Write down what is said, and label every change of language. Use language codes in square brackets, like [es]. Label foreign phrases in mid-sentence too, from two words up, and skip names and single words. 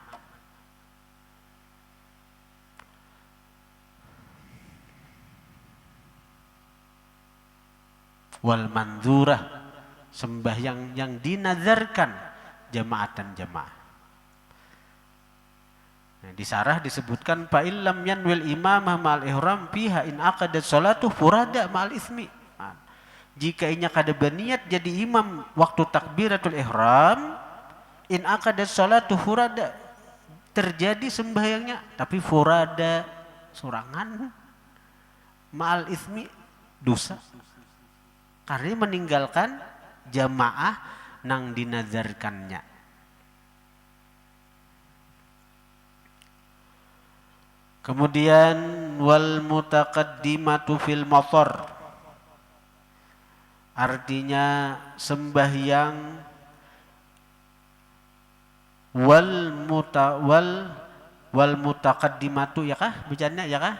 [ar] والمنذورة, [id] sembahyang yang dinazarkan jamaatan jamaah. [ar] Nah, [id] di sarah disebutkan [ar] فإن لم ينو الإمامة مع الإحرام فيها إن عقدت صلاة فرادى مع الإثم. [bjn] Nah, jika inya kada berniat jadi imam waktu takbiratul ihram, [ar] إن عقدت صلاة فرادى, [bjn] terjadi sembahyangnya tapi furada sorangan [ar] مع الإثم, [bjn] dosa. Karena meninggalkan jamaah nang dinazarkannya. Kemudian [ar] والمتقدمة في المطر, [bjn] artinya sembahyang [ar] والمتقدمة [bjn] ya kah bacanya ya kah?